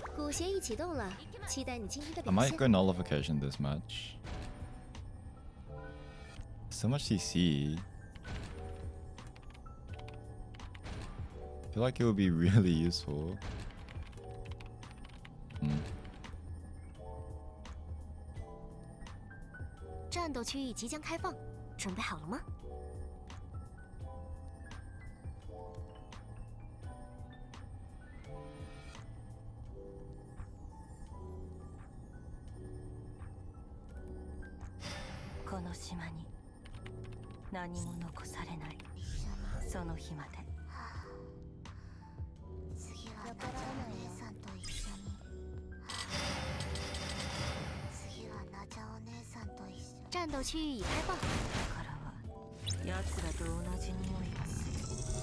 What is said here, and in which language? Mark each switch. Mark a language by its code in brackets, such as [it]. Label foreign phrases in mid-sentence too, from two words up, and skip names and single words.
[zh] 协议启动了，期待你今天的 [en] I [zh] 表 [en] might [zh] 现。 [en] go nullification this match. So much CC. I feel like it would be really useful. [zh] 战斗区域即将开放，准备好了吗？ [ja] この島に何も残されないその日まで。次はナチャお姉さんと一緒に。次はナチャお姉さんと一緒に。 [zh] 战斗区域已开放， [ja] からは奴らと同じ匂いがする。